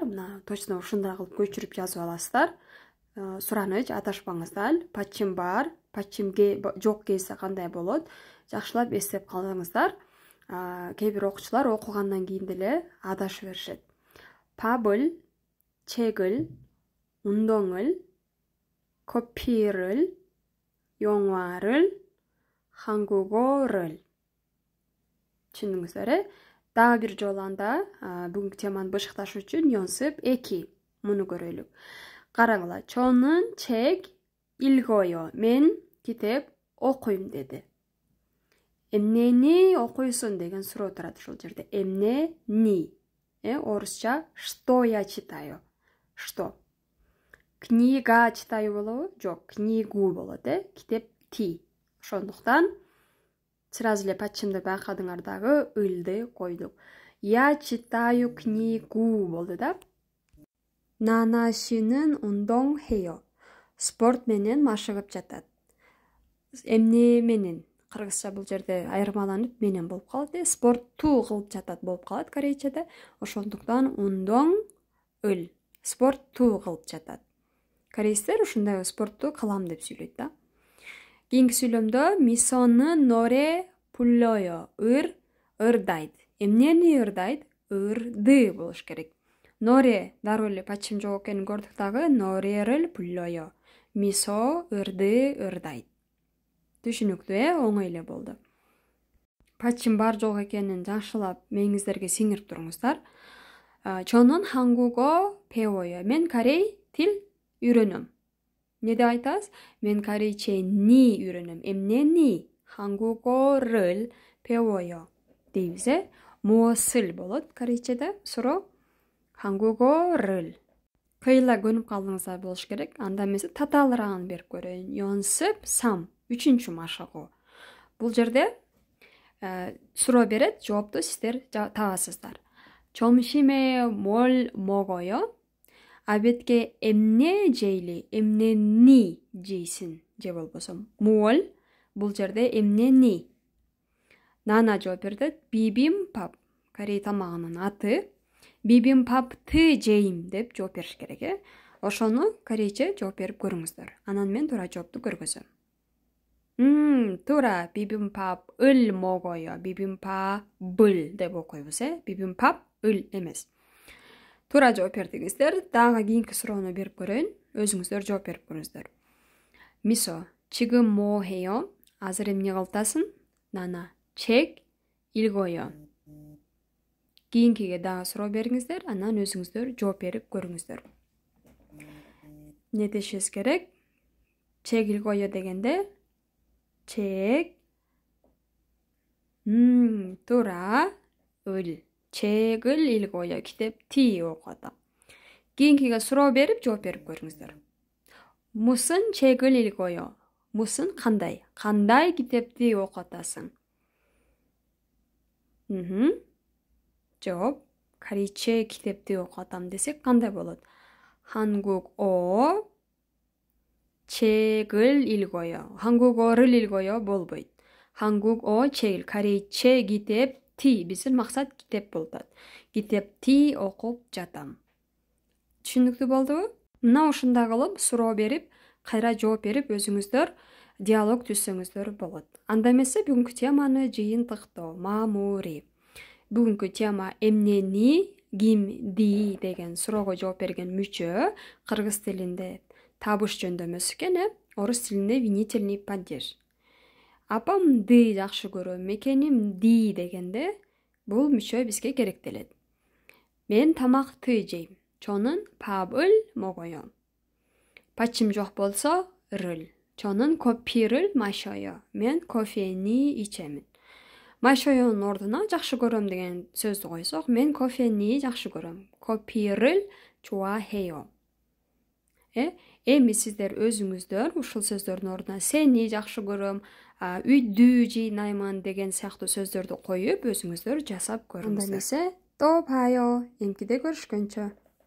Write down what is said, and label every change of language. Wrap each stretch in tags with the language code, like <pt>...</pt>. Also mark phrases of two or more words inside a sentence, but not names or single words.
<ky>Мына точно ушундай кылып көчүрүп жазып аласыздар. Сураныч, адашпаңыздар. Пачим бар, пачимге жок келсе кандай болот? Жакшылап эстеп калыңыздар. Кээ бир окуучулар окугандан кийин деле адашып беришет. Пабыл,</ky> <ko>책을, 운동을, 커피를, 영화를, 한국어를.</ko> <ky>Түшүндүңүздөр? Дагы бир жолу анда бүгүнкү теманы бышыкташ үчүн 연습 2 муну көрөлүк. Караңыла,</ky> <ko>저는 책 읽어요.</ko> <ky>Мен китеп окуйм деди. Эмнени окуйсуң деген суроо турат ушул жерде. Эмнени? Орусча</ky> <ru>что я читаю? Что? Книга читаю болобу?</ru> <ky>Жок, книгу болот, китеп ти. Ошондуктан сразу эле пачимди байкадыңар дагы ылды койдук.</ky> <ru>Я читаю книгу</ru> <ky>болду да.</ky> <ko>Нана 씨는 운동해요.</ko> <ky>Спорт менен машыгып жатат. Эмне менен? Кыргызча бул жерде айырмаланып менен болуп калат. Спортту кылып жатат болуп калат корейчеде. Ошондуктан 운동 ыл. Спортту кылып жатат. Корейстер ушундай спортту кылам деп сүйлөйт да. Кийинки сүйлөмдө мисоны</ky> <ko>노래 불러요.</ko> <ky>ырдайт. Эмнени ырдайт? ырды болуш керек. 노래 дароо эле пачим жок экенин көрдүк дагы.</ky> <ko>노래를 불러요.</ko> <ky>мисо ырды ырдайт. Түшүнүктүү, оңой эле болду. Пачим бар жок экенин жакшылап мээңиздерге сиңирип туруңуздар.</ky> <ko>저는 한국어 배워요.</ko> <ky>Мен корей тил үйрөнөм. Не деп айтасыз? Мен корейчени үйрөнөм. Эмнени?</ky> <ko>한국어를 배워요. дейбиз.</ko> <ky>무엇을 болот корейчеде? суроо. 한국어를. Кыйла көнүп калдыңыздар болуш керек. Анда эмесе татаалыраан берип көрөйүн. 연습 3. Үчүнчү машыгуу. Бул жерде суроо берет, жоопту сиздер табасыздар.</ky> <ko>점심에 뭘 먹어요?</ko> <ky>Абетке эмне жейли? Эмнени жейсин? же болбосо 뭘? Бул жерде эмнени? Нана жооп берди. Бибимпап. Корей тамагынын аты. Бибимпапты жейм деп жооп бериш керек. Ошону корейче жооп берип көрүңүздөр. Анан мен туура жоопту көргөзөм. туура.</ky> <ko>비빔밥을 먹어요.</ko> <ky>비빔밥을 деп окуйбуз, 비빔밥을 эмес. Туура жооп бердиңиздер. Дагы кийинки суроону берип көрөйүн. Өзүңүздөр жооп берип көрүңүздөр. Мисо,</ky> <ko>지금 뭐 해요?</ko> <ky>азыр эмне кылтасың? Нана,</ky> <ko>책 읽어요.</ko> <ky>Кийинкиге дагы суроо бериңиздер, анан өзүңүздөр жооп берип көрүңүздөр. Не дешиңиз керек? 책 읽어요 дегенде 책 туура ыл.</ky> <ko>책을 읽어요.</ko> <ky>китепти окуп атам. Кийинкиге суроо берип жооп берип көрүңүздөр.</ky> <ko>무슨 책을 읽어요? 무슨 кандай?</ko> <ky>Кандай китепти окуп атасың? жооп. корейче китепти окуп атам десек кандай болот?</ky> <ko>한국어 책을 읽어요. 한국어를 읽어요 болбойт. 한국어 책,</ko> <ky>корейче китепти. Биздин максат китеп болуп атат. Китепти окуп жатам. Түшүнүктүү болдубу? Мына ушундай кылып суроо берип, кайра жооп берип өзүңүздөр диалог түзсөңүздөр болот. Анда эмесе бүгүнкү теманы жыйынтыктоо, мамури. Бүгүнкү тема эмнени, кимди деген суроого жооп берген мүчө кыргыз тилинде табыш жөндөмөсү экен, орус тилинде винительный падеж. Апамды жакшы көрөм, мекенимди дегенде бул мүчө бизге керектелет. Мен тамакты жейм.</ky> <ko>저는 밥을 먹어요. 받침</ko> <ky>жок болсо</ky> <ko>를. 저는 커피를 마셔요.</ko> <ky>Мен кофени ичемин. 마셔요нун ордуна жакшы көрөм деген сөздү койсок, мен кофени жакшы көрөм.</ky> <ko>커피를 좋아해요.</ko> <ky>Эми сиздер өзүңүздөр ушул сөздөрдүн ордуна сени жакшы көрөм, үйдү жыйнаймын деген сыяктуу сөздөрдү коюп өзүңүздөр жасап көрүңүздөр. Анда эмесе До баё, эмкиде көрүшкөнчө.</ky>